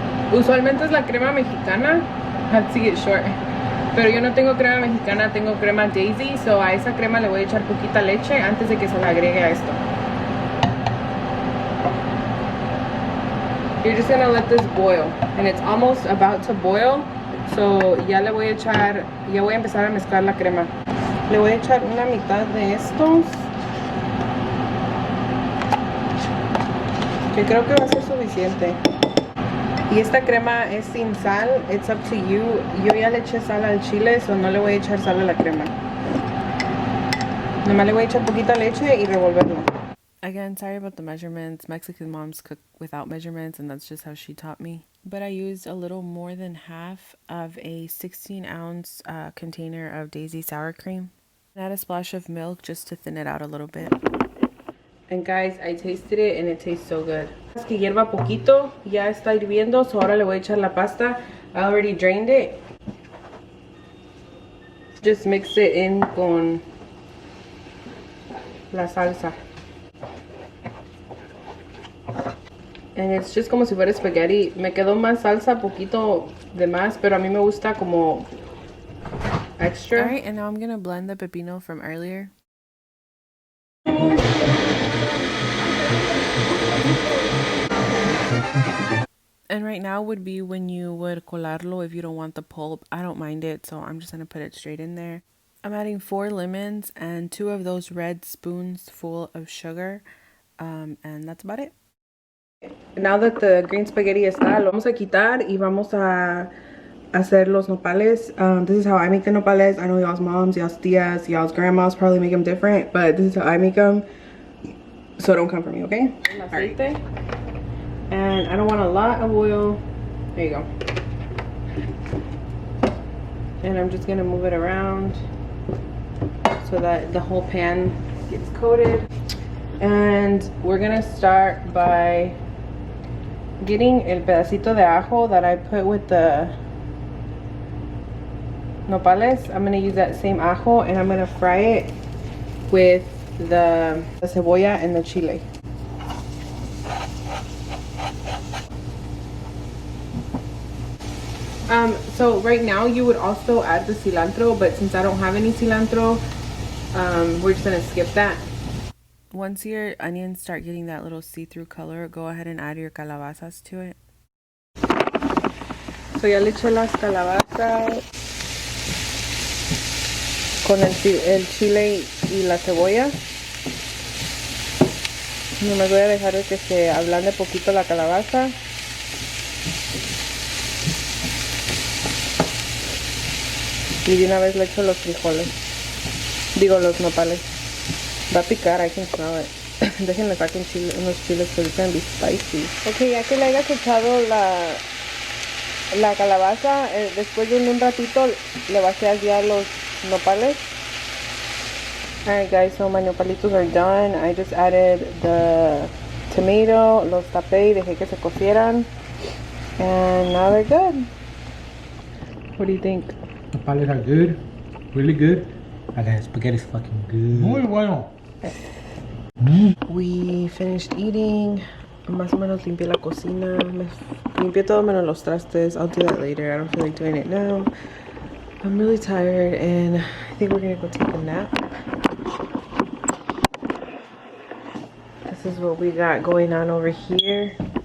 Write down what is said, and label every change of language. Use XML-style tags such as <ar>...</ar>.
<es>Usualmente es la crema mexicana.</es> <en>I have to get short.</en> <es>Pero yo no tengo crema mexicana, tengo crema Daisy. So a esa crema le voy a echar poquita leche antes de que se la agregue a esto.</es> <en>You're just gonna let this boil. And it's almost about to boil.</en> <es>So ya le voy a echar, ya voy a empezar a mezclar la crema. Le voy a echar una mitad de estos. Que creo que va a ser suficiente. Y esta crema es sin sal.</es> <en>It's up to you.</en> <es>Yo ya le eché sal al chile, so no le voy a echar sal a la crema. Nomás le voy a echar poquita leche y revolverlo.</es> <en>Again, sorry about the measurements. Mexican moms cook without measurements, and that's just how she taught me. But I used a little more than half of a 16-ounce container of Daisy sour cream. Add a splash of milk just to thin it out a little bit. And guys, I tasted it and it tastes so good.</en> <es>Es que hierva poquito, ya está hirviendo, so ahora le voy a echar la pasta.</es> <en>I already drained it. Just mix it in</en> <es>con la salsa.</es> <en>And it's just</en> <es>como si fuera spaghetti. Me quedó más salsa, poquito de más, pero a mí me gusta como extra.</es> <en>Alright, and now I'm gonna blend the pepino from earlier. And right now would be when you would colarlo if you don't want the pulp. I don't mind it, so I'm just gonna put it straight in there. I'm adding 4 lemons and 2 of those red spoons full of sugar. And that's about it. Now that the green spaghetti</en> <es>está, lo vamos a quitar y vamos a hacer los nopales.</es> <en>This is how I make the nopales. I know y'all's moms, y'all's tias, y'all's grandmas probably make them different, but this is how I make them. So don't come for me, okay? Right. And I don't want a lot of oil. There you go. And I'm just gonna move it around so that the whole pan gets coated. And we're gonna start by getting</en> <es>el pedacito de ajo</es> <en>that I put with the nopales. I'm gonna use that same ajo and I'm gonna fry it with the cebolla and the chile. So right now you would also add the cilantro, but since I don't have any cilantro, we're just gonna skip that. Once your onions start getting that little see-through color, go ahead and add your calabazas to it.</en> <es>So ya le eché las calabazas con el chile y la cebolla. Nomás voy a dejar que se ablande poquito la calabaza. Y de una vez le echo los frijoles. Digo, los nopales. Va a picar,</es> <en>I can smell it.</en> <es>Déjenme sacar unos chiles que</es> <en>it's gonna be spicy.</en> <es>Ok, ya que le hayas echado la calabaza, después de un ratito le vacías ya los nopales.</es> <en>Alright guys, so my nopalitos are done. I just added the tomato,</en> <es>los tapé y dejé que se cocieran.</es> <en>And now they're good. What do you think? The nopales are good, really good. And the spaghetti is fucking good.</en> <es>Muy bueno.</es> <en>We finished eating.</en> <es>Más o menos limpié la cocina. Limpié todo menos los trastes.</es> <en>I'll do that later. I don't feel like doing it now. I'm really tired and I think we're gonna go take a nap. This is what we got going on over here.</en>